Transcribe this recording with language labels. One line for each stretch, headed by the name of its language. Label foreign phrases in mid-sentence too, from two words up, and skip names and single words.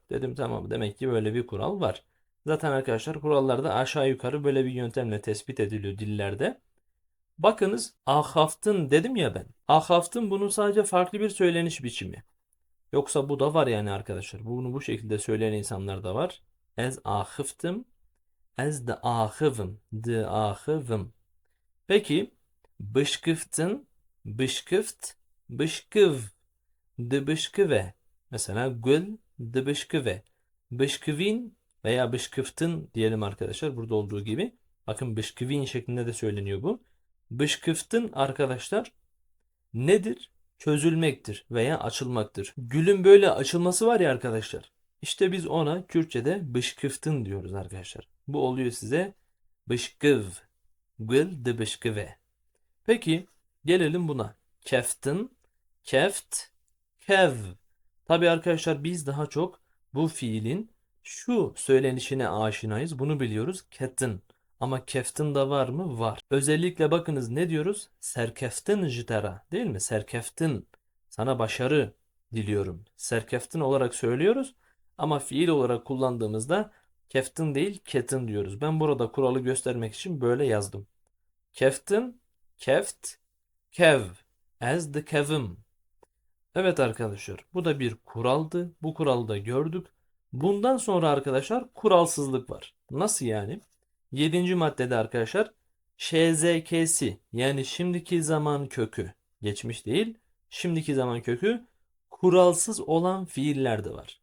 Turkish: Dedim tamam, demek ki böyle bir kural var. Zaten arkadaşlar kurallarda aşağı yukarı böyle bir yöntemle tespit ediliyor dillerde. Bakınız ahaftın dedim ya ben. Ahaftın bunun sadece farklı bir söyleniş biçimi. Yoksa bu da var yani arkadaşlar. Bunu bu şekilde söyleyen insanlar da var.
Kurdish: Ez ahıftım. Ez de ahıvım. De ahıvım. Peki bışkıftın. Bışkıft. Bışkıv. De bışkıve. Mesela gül de bışkıve.
Turkish: Bışkıvin veya bışkıftın diyelim arkadaşlar. Burada olduğu gibi. Bakın bışkıvin şeklinde de söyleniyor bu. Bışkıftın arkadaşlar nedir? Çözülmektir veya açılmaktır. Gülün böyle açılması var ya arkadaşlar. İşte biz ona Kürtçe'de bışkıftın diyoruz arkadaşlar. Bu oluyor size bışkıv.
Kurdish: Gül de bışkıve.
Turkish: Peki gelelim buna.
Kurdish: Keftin, keft, kev.
Turkish: Tabii arkadaşlar biz daha çok bu fiilin şu söylenişine aşinayız. Bunu biliyoruz. Ketin. Ama keftin de var mı? Var. Özellikle bakınız ne diyoruz?
Kurdish: Serkeftin jitara
Turkish: değil mi? Serkeftin. Sana başarı diliyorum. Serkeftin olarak söylüyoruz. Ama fiil olarak kullandığımızda keftin değil ketin diyoruz. Ben burada kuralı göstermek için böyle yazdım.
Kurdish: Keftin, keft, kev. As the kevim.
Turkish: Evet arkadaşlar, bu da bir kuraldı. Bu kuralı da gördük. Bundan sonra arkadaşlar kuralsızlık var. Nasıl yani? Yedinci maddede arkadaşlar ŞZK'si yani şimdiki zaman kökü, geçmiş değil, şimdiki zaman kökü kuralsız olan fiiller de var.